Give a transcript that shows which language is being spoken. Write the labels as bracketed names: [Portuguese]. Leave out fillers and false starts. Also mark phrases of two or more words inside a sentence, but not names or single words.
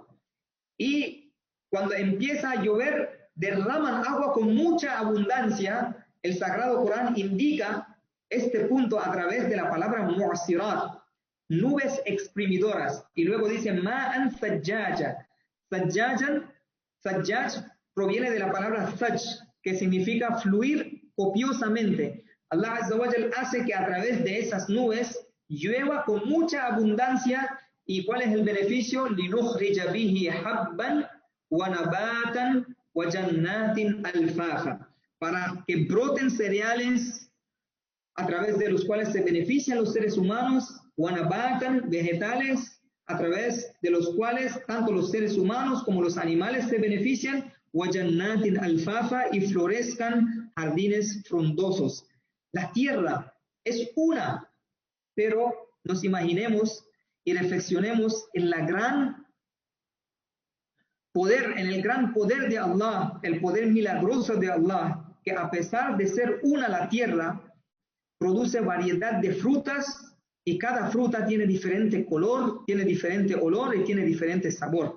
[Spanish] Y cuando empieza a llover, derraman agua con mucha abundancia. El Sagrado Corán indica este punto a través de la palabra mu'sirat, nubes exprimidoras. Y luego dice [Arabic] ماء ثجاجا. [Spanish] Sajjaj proviene de la palabra sajj, que significa fluir copiosamente. Allah Azza wa Jal hace que a través de esas nubes llueva con mucha abundancia. ¿Y cuál es el beneficio? [Arabic] لِنُخْرِجَ بِهِ حَبًّا وَنَبَاتًا وَجَنَّاتٍ أَلْفَافًا, [Spanish] para que broten cereales a través de los cuales se benefician los seres humanos, وَنَبَاتًا, vegetales, a través de los cuales tanto los seres humanos como los animales se benefician, [Arabic] وَجَنَّاتٍ أَلْفَافًا, [Spanish] y florezcan jardines frondosos. La tierra es una, pero nos imaginemos y reflexionemos en el gran poder de Allah, el poder milagroso de Allah, que a pesar de ser una la tierra, produce variedad de frutas y cada fruta tiene diferente color, tiene diferente olor y tiene diferente sabor.